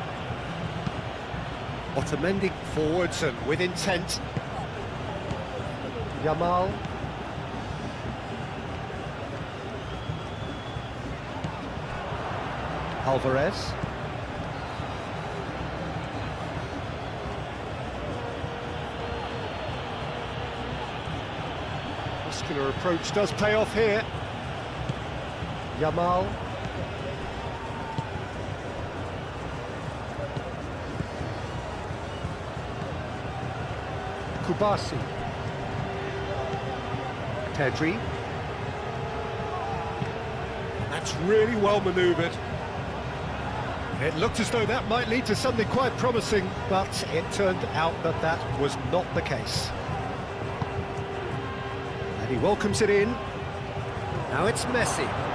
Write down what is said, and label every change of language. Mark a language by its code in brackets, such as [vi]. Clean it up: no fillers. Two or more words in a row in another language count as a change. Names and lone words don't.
[en] Otamendi forwards and with intent. Yamal. Alvarez. Muscular approach does pay off here. Yamal. Kubasi. Pedri. That's really well manoeuvred. It looked as though that might lead to something quite promising, but it turned out that that was not the case. And he welcomes it in. Now it's Messi.